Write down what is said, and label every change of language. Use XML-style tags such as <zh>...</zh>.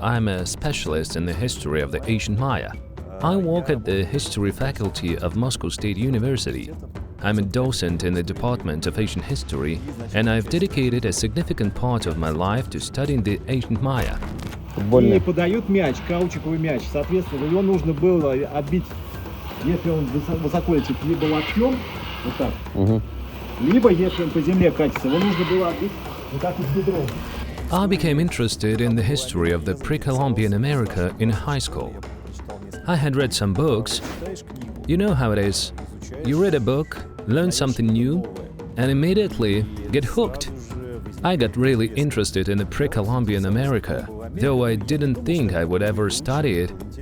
<en>I'm a specialist in the history of the ancient Maya. I work at the History Faculty of Moscow State University. I'm a docent in the Department of Ancient History, and I've dedicated a significant part of my life to studying the ancient Maya.</en> <ru>И подает мяч, каучуковый мяч. Соответственно, его нужно было отбить, если он высоко летит, либо локтем, вот так, либо если он по земле катится, его нужно было отбить вот так вот бедром.</ru> <en>I became interested in the history of the pre-Columbian America in high school. I had read some books. You know how it is. You read a book, learn something new, and immediately get hooked. I got really interested in the pre-Columbian America, though I didn't think I would ever study it.</en>